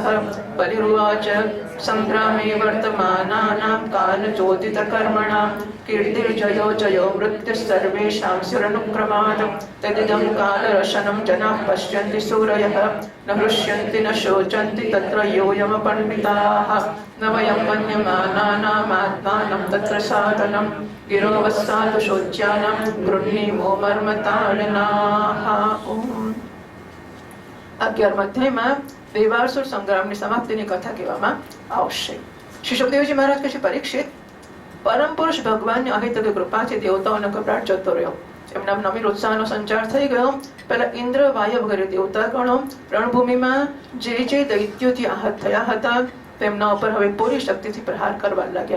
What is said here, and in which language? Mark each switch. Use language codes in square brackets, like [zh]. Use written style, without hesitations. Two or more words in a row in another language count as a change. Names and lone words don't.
[sa] बलिरुवाच संग्रामे वर्तमानानां कालचोदितकर्मणां कीर्तिर्जयो जयो मृत्युस्सर्वेषां स्युरनुक्रमात् तदिदं कालरशनं जनाः पश्यन्ति सूरयः न हृष्यन्ति न शोचन्ति तत्र योऽयमपण्डिताः न वयं मन्यमानानामात्मानं तत्र साधनं गिरोवस्साधु शोच्यानं गृह्णीमो मर्मताडनाः. [gu] 11 અધ્યાયમાં દેવાસુર સંગ્રામની સમાપ્તિની કથા કહેવામાં આવશે. શ્રી સુખદેવજી મહારાજ કહે છે, પરીક્ષિત, પરમ પુરુષ ભગવાનની અહિતક કૃપાથી દેવતાઓનો ગભરાટ જતો રહ્યો. એમના નવીન ઉત્સાહનો સંચાર થઈ ગયો. પહેલા ઇન્દ્ર, વાયુ વગેરે દેવતાગણો રણભૂમિમાં જે જે દૈત્યોથી આહત થયા હતા તેમના ઉપર હવે પૂરી શક્તિથી પ્રહાર કરવા લાગ્યા.